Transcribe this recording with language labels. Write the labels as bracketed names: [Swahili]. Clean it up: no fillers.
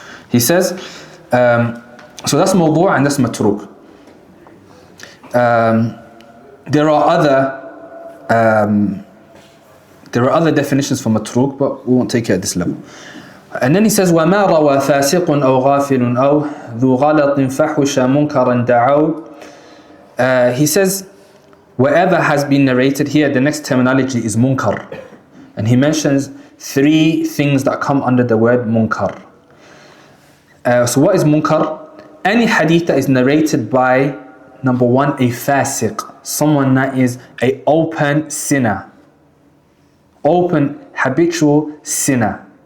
[English] He says, so that's mawdu' and that's matruk. There are other definitions for matruk, but we won't take it at this level. And then he says, [Arabic] وَمَا رَوَى فَاسِقٌ أَوْ غَافِلٌ أَوْ ذُو غَلَطٍ فَحُشَ مُنْكَرًا دَعَوْا. [English] He says, whatever has been narrated here, the next terminology is munkar. And he mentions 3 things that come under the word munkar. So what is munkar? Any hadith that is narrated by, number 1, a fasiq, someone that is an open sinner, open habitual sinner.